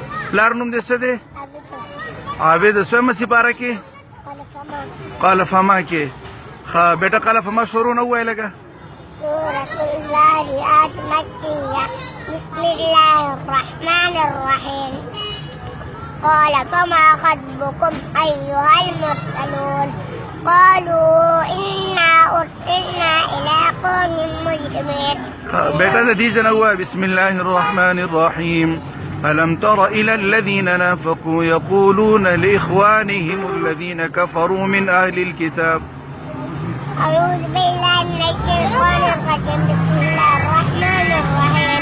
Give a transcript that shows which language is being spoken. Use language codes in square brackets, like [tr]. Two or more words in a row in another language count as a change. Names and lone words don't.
[ps] پلار نوم دې څه دی؟ عابد. سویمه سپاره کې قال فما کې. ښه بیټه قال فما شروع نه ووایه لږه. [ar] سورة الزارعات مكية. بسم الله الرحمن الرحيم. قال فما خطبكم أيها المرسلون قالوا إنا أرسلنا إلى قوم مجرمين. [ps] بیٹا دې ځای نه ووایه [ar] بسم الله الرحمن الرحيم. ألم تر إلى الذين نافقوا يقولون لإخوانهم الذين كفروا من أهل الكتاب. أعوذ بالله من الشيطان الرجيم. بسم الله الرحمن الرحيم.